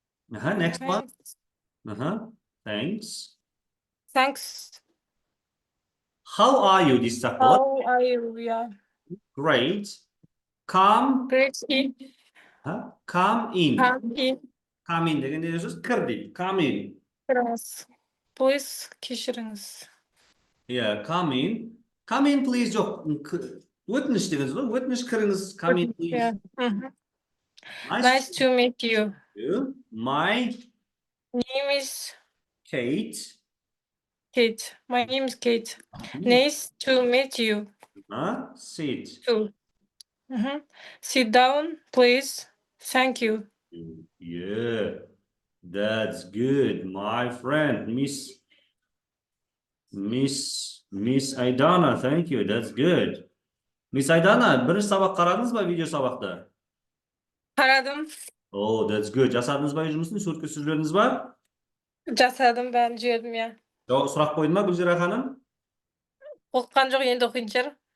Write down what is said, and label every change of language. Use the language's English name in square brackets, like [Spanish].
[English] Next one. Thanks. How are you? This is How are you? Yeah. Great. Come, Great. come in. Come in. Come in [Kazakh] деген не сөз? Кір дейді. [English] Come in. [Kazakh] Kırınız. [English] Please [Kazakh] кешіріңіз. [English] Yeah, come in. Come in, please. [Kazakh] Жоқ. Өтініш деген сөз ғой. Өтініш кіріңіз. [English] Come in, please. Yeah. Nice to meet you. My Name is Kate. Kate. My name is Kate. Nice to meet you Sit. too. Sit down, please. Thank you. Yeah, that's good, my friend, Miss Aidana. Thank you. That's good. [Kazakh] Miss Aidana, бірінші сабақ қарадыңыз ба, видео сабақты? Aradım. [English] Oh, that's good. [Kazakh] Жасадыңыз ба жұмысын? Суретке түсіріп жібердіңіз ба? Жасадым, бәрін жібердім, иә. Сұрақ қойды ма Гүлзира ханым? Оқыған жоқ, енді оқитын шығар.